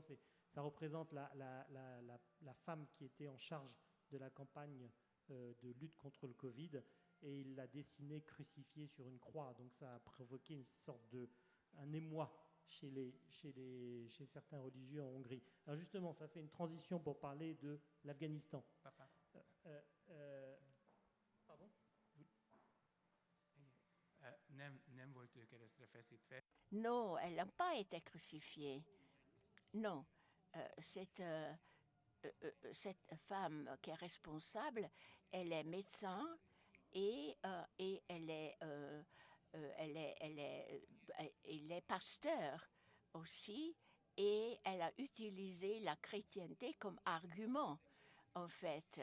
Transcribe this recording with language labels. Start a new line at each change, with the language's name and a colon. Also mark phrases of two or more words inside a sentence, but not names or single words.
French: Ça représente la femme qui était en charge de la campagne de lutte contre le Covid, et il l'a dessinée crucifiée sur une croix. Donc ça a provoqué une sorte un émoi chez certains religieux en Hongrie. Alors justement, ça fait une transition pour parler de l'Afghanistan. Papa. Pardon?
Hungarian: Nem volt ő keresztre feszítve.
French: Non, elle n'a pas été crucifiée. Non, cette femme qui est responsable, elle est médecin et elle est pasteur aussi, et elle a utilisé la chrétienté comme argument, en fait.